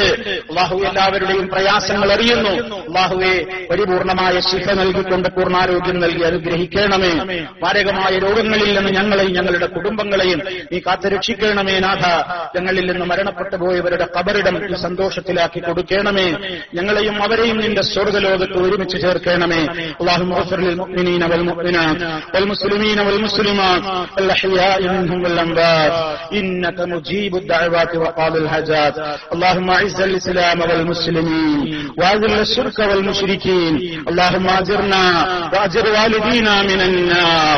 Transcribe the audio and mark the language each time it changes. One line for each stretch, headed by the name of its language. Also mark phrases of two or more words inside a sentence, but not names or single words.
Malayalam: അല്ലാഹു എല്ലാവരുടെയും പ്രയാസങ്ങൾ അറിയുന്നു. അല്ലാഹുവെ, പരിപൂർണമായ ശിഫ നൽകിക്കൊണ്ട് പൂർണ്ണാരോഗ്യം നൽകി അനുഗ്രഹിക്കണമേ. മാരകമായ രോഗങ്ങളിൽ നിന്ന് ഞങ്ങളെയും ഞങ്ങളുടെ കുടുംബങ്ങളെയും നീ കാത്തുരക്ഷിക്കണമേ. നാഥ, ഞങ്ങളിൽ നിന്ന് മരണപ്പെട്ടു പോയവരുടെ ഖബറിടം സന്തോഷത്തിലാക്കി കൊടുക്കണമേ. ഞങ്ങളെയും അവരെയും നിന്റെ സ്വർഗ്ഗലോകത്ത് ഒരുമിച്ച് ചേർക്കണമേ.
Arabic: اللهم اغفر للمؤمنين والمؤمنات والمسلمين والمسلمات الأحياء منهم والأموات إنك مجيب الدعوات وقاضي الحاجات. اللهم أعز الإسلام والمسلمين وأذل الشرك والمشركين. اللهم أجرنا وأجر والدينا من النار.